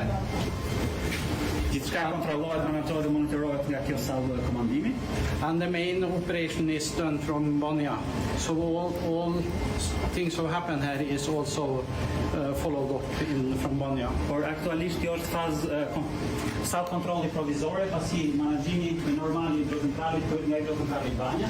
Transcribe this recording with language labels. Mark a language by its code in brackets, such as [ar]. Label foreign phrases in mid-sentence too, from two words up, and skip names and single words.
[sq] Gjithçka kontrollohet, menaxhohet dhe monitorohet nga kjo sallë komandimi. [en] And the main operation is done from Banja. So all things that happen here is also followed up from Banja. [sq] Por aktualisht kjo është fazë sallë kontrolli provizore, pasi menaxhimi normal i hidrocentralit bëhet nga hidrocentrali i Banjas.